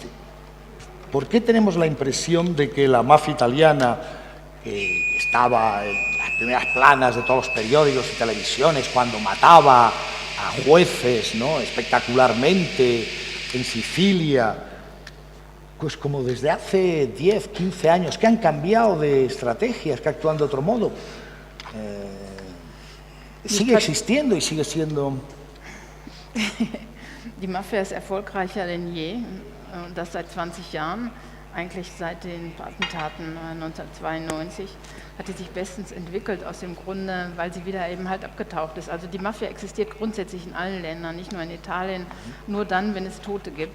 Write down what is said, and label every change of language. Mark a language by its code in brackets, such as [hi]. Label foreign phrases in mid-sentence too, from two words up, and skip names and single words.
[es] ¿Por qué tenemos la impresión de que la mafia italiana, que estaba en las primeras planas de todos los periódicos y televisiones, cuando mataba a jueces, ¿no?, espectacularmente en Sicilia, pues como desde hace 10, 15 años que han cambiado de estrategias, que actúan de otro modo, sigue existiendo y sigue siendo... [de] Die Mafia ist erfolgreicher denn je, und das seit 20 Jahren. Eigentlich seit den Attentaten 1992 hat sie sich bestens entwickelt, aus dem Grunde, weil sie wieder eben halt abgetaucht ist. Also die Mafia existiert grundsätzlich in allen Ländern, nicht nur in Italien, nur dann, wenn es Tote gibt.